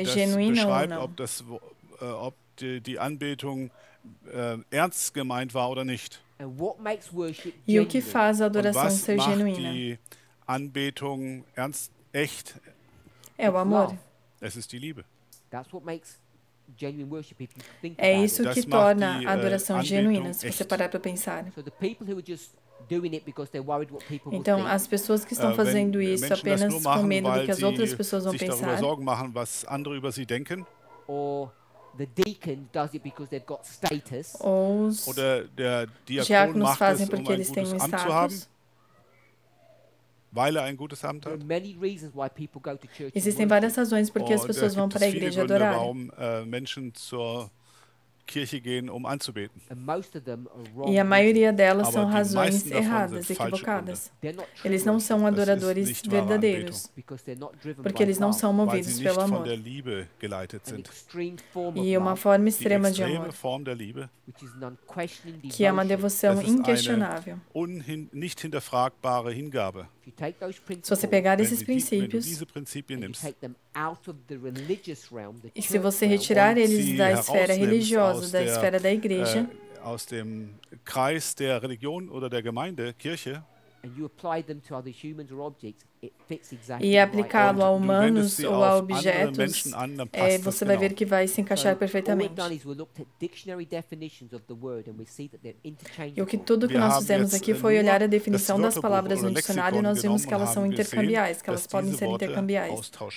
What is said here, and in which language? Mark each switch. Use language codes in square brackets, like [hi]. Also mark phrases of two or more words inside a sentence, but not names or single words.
[de] das [pt] genuína ou [de] beschreibt, [pt] não. [de] ob die Anbetung ernst gemeint war oder nicht. [en] And what makes worship [pt] E o que [en] genuine? [pt] faz a [de] Und [pt] adoração [de] was [pt] ser [de] macht [pt] genuína? [de] die Anbetung echt? [pt] É o amor. [de] Es ist die Liebe. [en] That's what makes genuine worship if you think [pt] É [en] about [pt] isso [en] it. [pt] que [de] Das macht [pt] torna [de] die, [pt] a adoração [de] Anbetung [pt] genuína, se você [de] echt. [pt] parar para pensar. [en] So the people who are just doing it because they're worried what people will [pt] Então, [en] think, [pt] as pessoas que estão [de] Wenn [pt] fazendo isso [de] Menschen das [pt] apenas [de] nur [pt] com [de] machen, [pt] medo do [de] weil [pt] que as outras pessoas vão [de] sich darüber [pt] pensar, [de] Sorgen machen, was andere über sie denken, [en] or the deacon does it because they've got status, [pt] ou os [de] oder der Diakon [pt] diáconos [de] macht [pt] fazem [de] es, [pt] porque [de] ein [pt] eles têm [de] gutes [pt] um [de] Amt zu haben, [pt] status. [de] weil ein gutes Amt [en] there [de] hat. [en] are many reasons why people go to church and [pt] Existem [en] worship. [pt] várias razões porque as [de] Und [pt] pessoas [de] da [pt] vão [de] gibt [pt] para a [de] es viele [pt] igreja [de] Gründe, [pt] adorar. [de] warum Menschen zur Kirche gehen, um anzubeten. [pt] E a maioria delas são razões erradas, equivocadas. Eles não são adoradores verdadeiros, porque eles não são movidos pelo amor. E uma forma extrema de amor, que é uma devoção inquestionável. Se você pegar esses princípios e se você retirar eles da esfera religiosa, da esfera da igreja, [de] aus dem Kreis der Religion oder der Gemeinde, Kirche, [pt] e aplicá-lo a humanos ou a objetos, você vai ver que vai se encaixar perfeitamente. E tudo que nós fizemos aqui foi olhar a definição das palavras no dicionário e nós vimos que elas são intercambiais, que elas podem ser intercambiais.